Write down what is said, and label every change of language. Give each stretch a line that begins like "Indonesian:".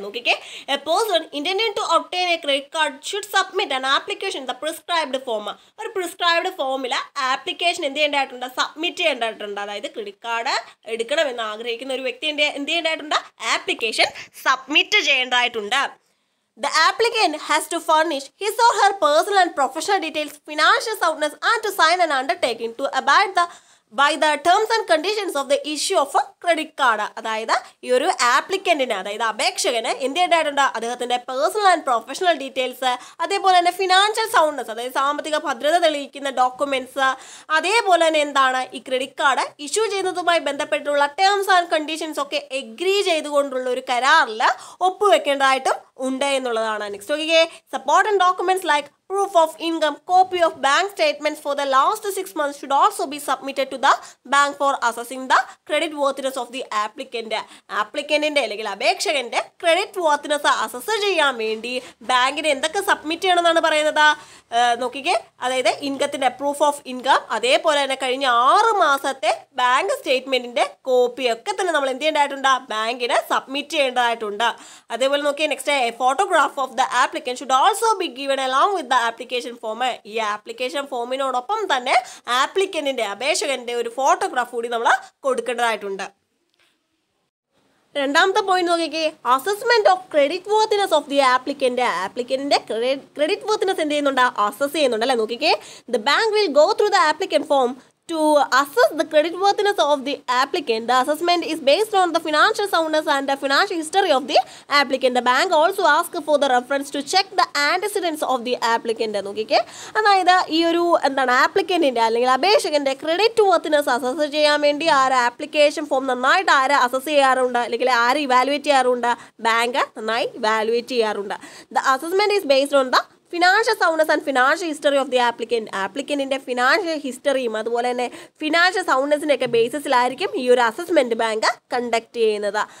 Malayalam: നോക്കിക്കേ,
English: A person intending to obtain a credit card should submit an application the prescribed form.
Malayalam: ഒരു prescribed ഫോമിൽ application എന്ത് ചെയ്യേണ്ടതായിട്ടുണ്ട്, submit ചെയ്യേണ്ടതായിട്ടുണ്ട്. അതായത് ക്രെഡിറ്റ് കാർഡ് എടുക്കണമെന്ന് ആഗ്രഹിക്കുന്ന ഒരു വ്യക്തി എന്ത് ചെയ്യേണ്ടതായിട്ടുണ്ട്, ആപ്ലിക്കേഷൻ സബ്മിറ്റ് ചെയ്യേണ്ടതായിട്ടുണ്ട്.
English: The applicant has to furnish his or her personal and professional details, financial soundness, and to sign an undertaking to abide by the terms and conditions of the issue of a credit card.
Malayalam: അതായത് ഈ ഒരു ആപ്ലിക്കൻറ്റിന്, അതായത് അപേക്ഷകന് എന്ത് ചെയ്യേണ്ടതായിട്ടുണ്ട്, അദ്ദേഹത്തിൻ്റെ personal and professional details, അതേപോലെ തന്നെ financial soundness, അതായത് സാമ്പത്തിക ഭദ്രത തെളിയിക്കുന്ന ഡോക്യുമെൻറ്റ്സ്, അതേപോലെ തന്നെ എന്താണ് ഈ ക്രെഡിറ്റ് കാർഡ് ഇഷ്യൂ ചെയ്യുന്നതുമായി ബന്ധപ്പെട്ടുള്ള ടേംസ് ആൻഡ് കണ്ടീഷൻസ് ഒക്കെ എഗ്രി ചെയ്തുകൊണ്ടുള്ള ഒരു കരാറിൽ ഒപ്പുവെക്കേണ്ടതായിട്ടും ഉണ്ട് എന്നുള്ളതാണ്. നെക്സ്റ്റ് നോക്കിക്കേ,
English: Supporting documents like proof of income, copy of bank statements for the last 6 months should also be submitted to the bank for assessing the credit worthiness of the applicant.
Malayalam: ആപ്ലിക്കൻറ്റിൻ്റെ അല്ലെങ്കിൽ അപേക്ഷകൻ്റെ credit worthiness assess ചെയ്യാൻ വേണ്ടി ബാങ്കിന് എന്തൊക്കെ submit ചെയ്യണമെന്നാണ് പറയുന്നത്. നോക്കിക്കേ, അതായത് ഇൻകത്തിൻ്റെ proof of income, അതേപോലെ തന്നെ കഴിഞ്ഞ 6 മാസത്തെ ബാങ്ക് സ്റ്റേറ്റ്മെൻറ്റിൻ്റെ കോപ്പിയൊക്കെ തന്നെ നമ്മൾ എന്ത് ചെയ്യേണ്ടതായിട്ടുണ്ട്, ബാങ്കിന് സബ്മിറ്റ് ചെയ്യേണ്ടതായിട്ടുണ്ട്. അതേപോലെ നോക്കിയേ,
English: Next, photograph of the applicant should also be given along with the application form.
Malayalam: ഈ ആപ്ലിക്കേഷൻ ഫോമിനോടൊപ്പം തന്നെ ആപ്ലിക്കൻറ്റിൻ്റെ അപേക്ഷകൻ്റെ ഒരു ഫോട്ടോഗ്രാഫ് കൂടി നമ്മൾ കൊടുക്കേണ്ടതായിട്ടുണ്ട്. രണ്ടാമത്തെ പോയിന്റ് നോക്കിക്കേ,
English: assessment of credit worthiness of the
Malayalam: ആപ്ലിക്കൻറ്റിന്റെ credit worthiness എന്ത് ചെയ്യുന്നുണ്ട്, അസസ് ചെയ്യുന്നുണ്ട് അല്ലേ. നോക്കിക്കേ,
English: The bank will go through the applicant form to assess the credit worthiness of the applicant. The assessment is based on the financial soundness and the financial history of the applicant. The bank also asks for the reference to check the antecedents of the applicant.
Malayalam: നോക്കിക്കേ, അതായത് ഈ ഒരു എന്താണ് ആപ്ലിക്കൻറ്റിൻ്റെ അല്ലെങ്കിൽ അപേക്ഷകൻ്റെ credit worthiness assess ചെയ്യാൻ വേണ്ടി ആ ഒരു ആപ്ലിക്കേഷൻ ഫോം നന്നായിട്ട് ആര് അസസ് ചെയ്യാറുണ്ട്, അല്ലെങ്കിൽ ആര് ഇവാലുവേറ്റ് ചെയ്യാറുണ്ട്, ബാങ്ക് നന്നായി ഇവാലുവേറ്റ് ചെയ്യാറുണ്ട്.
English: The assessment is based on the financial soundness and financial history of the
Malayalam: ആപ്ലിക്കൻറ്റിൻ്റെ financial ഹിസ്റ്ററിയും അതുപോലെ തന്നെ ഫിനാൻഷ്യൽ സൗണ്ട്നെസ്സിൻ്റെ ഒക്കെ ബേസിസിലായിരിക്കും ഈ ഒരു അസസ്മെൻറ്റ് ബാങ്ക് കണ്ടക്ട് ചെയ്യുന്നത്.